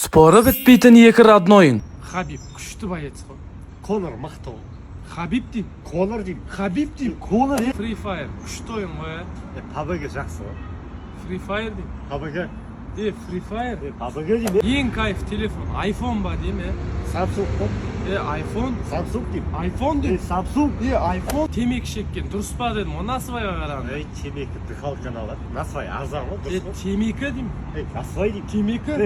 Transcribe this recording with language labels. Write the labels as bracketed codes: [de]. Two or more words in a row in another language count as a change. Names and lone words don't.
[kk] Споры бітпейтін екі роднойың. Хабиб күшті боец қой. Конор мықты ол. Хабиб дейм. Конор деймін. Хабиб дейм. Конор. Free Fire күшті ойын ғой. PUBG жақсы ғой. Free Fire дейм. PUBG. Free Fire. PUBG деймін. Ең кайф телефон. iPhone ба дейм, Samsung қой. iPhone. Samsung деймін. iPhone дейм. Samsung. iPhone. Темекі шеккен дұрыс па дедім. О насыбайға қарағанда. Темекі дыхалканы алады. Насыбай арзан ғой, дұрыс қой. Темекі дейм. Насыбай деймін. Темекі.